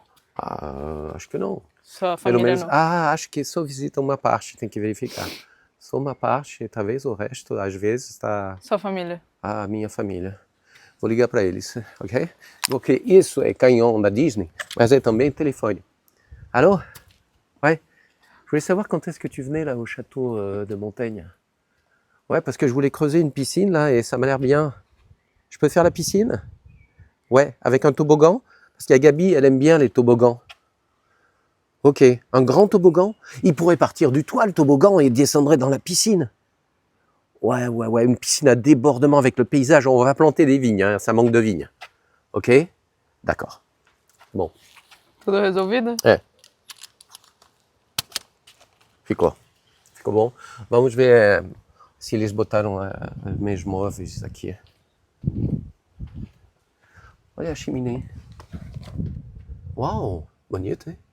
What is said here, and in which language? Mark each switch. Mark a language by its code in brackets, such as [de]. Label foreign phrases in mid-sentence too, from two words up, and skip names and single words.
[pt] Ah, acho que não. Sua Pelo família menos, não. acho que só visita uma parte, tem que verificar. Só uma parte, talvez o resto, às vezes, está Sua família. a minha família. Vou ligar para eles, ok? Porque isso é canhão da Disney, mas é também telefone. [fr] Allô? Ouais? Je voulais savoir quand est-ce que tu venais là au château de Montaigne. Ouais, parce que je voulais creuser une piscine là et ça m'a l'air bien. Je peux faire la piscine? Ouais, avec un toboggan? Parce qu'il y a Gabi, elle aime bien les toboggans. Ok. Un grand toboggan? Il pourrait partir du toit, le toboggan, et descendrait dans la piscine. Ouais. Une piscine à débordement avec le paysage. On va planter des vignes, hein, ça manque de vignes. Ok? D'accord. [pt] Bom. Tudo resolvido? Ficou bom? Vamos ver se eles botaram os meus móveis aqui. Olha a chaminé. Uau, bonito, hein?